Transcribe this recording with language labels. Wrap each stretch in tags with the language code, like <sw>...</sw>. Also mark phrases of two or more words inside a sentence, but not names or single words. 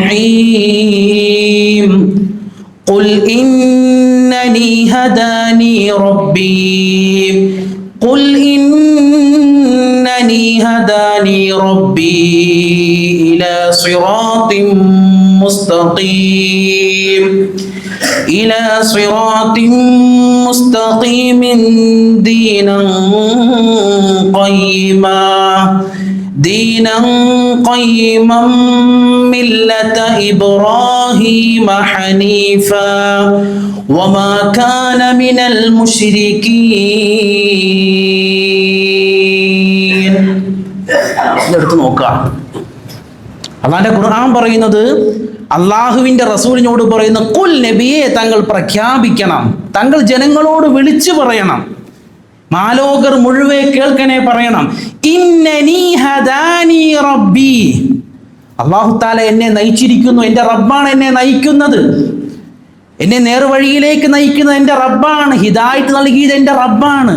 <ar>رحيم قل إنني هداني ربي قل إنني هداني ربي إلى صراط മുസ്തഖീം إلى صراط مستقيم دينا قيما ملة إبراهيم حنيفا وما كان من المشركين.</ar> <ml>എടുത്ത് നോക്കാം. അല്ലാഹുവിന്റെ ഖുർആൻ പറയുന്നത്, അള്ളാഹുവിന്റെ റസൂലിനോട് പറയുന്ന ഖുൽ നബിയെ താങ്കൾ പ്രഖ്യാപിക്കണം, താങ്കൾ ജനങ്ങളോട് വിളിച്ചു പറയണം, മാലോകർ മുഴുവൻ കേൾക്കണേ പറയണം.</ml> <ar>إنني هداني ربي, الله تعالى</ar> <ml>എന്നെ നയിച്ചിരിക്കുന്നു, എൻ്റെ റബ്ബാണ് എന്നെ നയിക്കുന്നത്, എന്നെ നേർവഴിയിലേക്ക് നയിക്കുന്നത് എൻ്റെ റബ്ബാണ്, ഹിദായത്ത് നൽകിയത് എൻ്റെ റബ്ബാണ്.</ml>